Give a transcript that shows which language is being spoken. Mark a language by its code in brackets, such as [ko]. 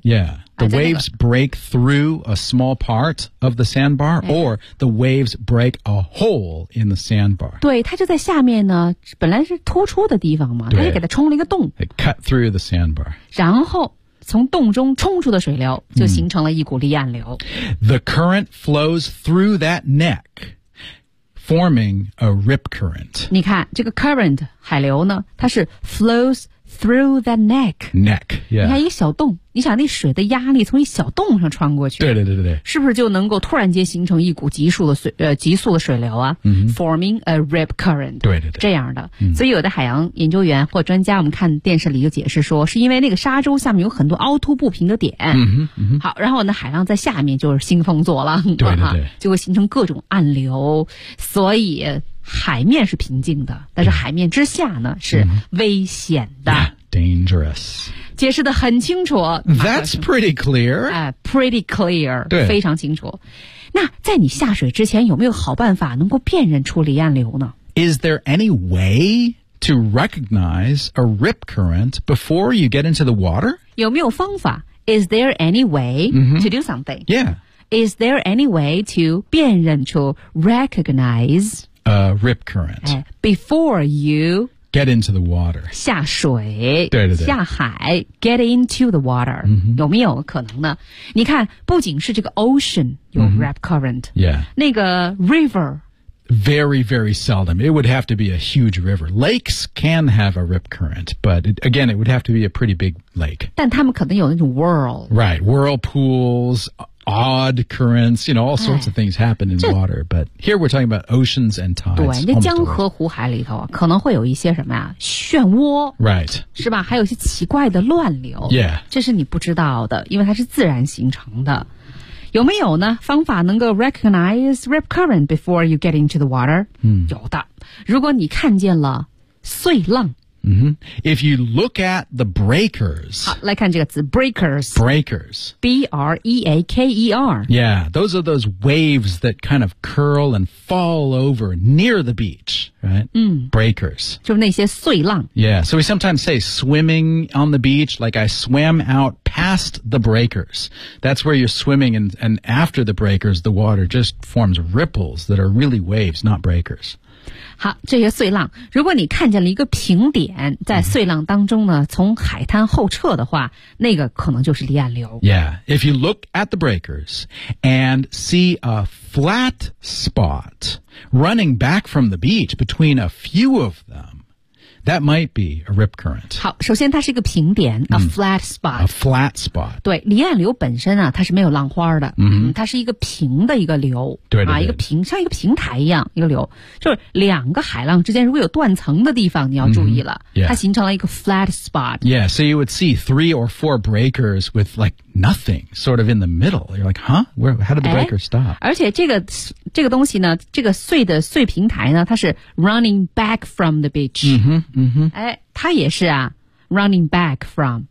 [en] Yeah, the、waves break through a small partof the sandbar,、哎、or the waves break a hole in the sandbar. [zh] 对，它就在下面呢，本来是突出的地方嘛，它就给它冲了一个洞。 [en] It cut through the sandbar. [zh] 然后从洞中冲出的水流就形成了一股离岸流。 [en] The current flows through that neck, forming a rip current. [zh] 你看，这个 current, 海流呢，它是 [en] flows through that neck. Neck, yeah. [zh] 你看一个小洞。你想那水的压力从一小洞上穿过去对对对对是不是就能够突然间形成一股急速的水流啊、 [en] forming a rip current [zh] 对对对这样的、所以有的海洋研究员或专家我们看电视里就解释说是因为那个沙洲下面有很多凹凸不平的点、好然后呢海浪在下面就是兴风作浪对对对、就会形成各种暗流所以海面是平静的但是海面之下呢是危险的、 [en] dangerous [zh] 解释得很清楚 [en] That's pretty clear、 Pretty clear [zh] 对非常清楚那在你下水之前有没有好办法能够辨认出离岸流呢 [en] Is there any way to recognize a rip current before you get into the water? [zh] 有没有方法 [en] Is there any way to do something? Yeah Is there any way to [zh] 辨认出 [en] recognize a rip current、 Before you get into the water [zh] 下水对对对下海 [en] get into the water、 [zh] 有没有可能呢你看不仅是这个 ocean 有 rip current、那个 river [en] very very seldom it would have to be a huge river lakes can have a rip current but it, again it would have to be a pretty big lake [zh] 但他们可能有那种 whirl [en] right whirlpoolsodd currents, you know, all sorts of things happen in water. But here we're talking about oceans and tides. [zh] 对，那江河湖海里头可能会有一些什么呀？漩涡，right，是吧？还有一些奇怪的乱流，yeah，这是你不知道的，因为它是自然形成的。有没有呢？方法能够 [en] recognize rip current before you get into the water？ [zh] 有的。如果你看见了碎浪。 [en] If you look at the breakers. [zh] 好来看这个词 breakers. [en] Breakers. B-R-E-A-K-E-R. Yeah, those are those waves that kind of curl and fall over near the beach, right?、Breakers. [zh] 就那些碎浪。 [en] Yeah, so we sometimes say swimming on the beach, like I swam out past the breakers. That's where you're swimming and after the breakers, the water just forms ripples that are really waves, not breakers. [zh] 好这些碎浪如果你看见了一个平点在碎浪当中呢从海滩后撤的话那个可能就是离岸流。 [en] Yeah, if you look at the breakers and see a flat spot running back from the beach between a few of them, That might be a rip current. [zh] 好，首先它是一个平点 ， [en] a flat spot. A flat spot. [zh] 对，离岸流本身啊，它是没有浪花的，它是一个平的一个流，对，一个平，像一个平台一样一个流，就是两个海浪之间如果有断层的地方，你要注意了， [en] yeah. [zh] 它形成了一个 flat spot. [en] Yeah, so you would see three or four breakers with like nothing sort of in the middle. You're like, huh? Where? How did the breaker stop? [zh] 而且这个东西呢，这个碎的碎平台呢，它是 running back from the beach. 它也是啊 ， [en] running back from.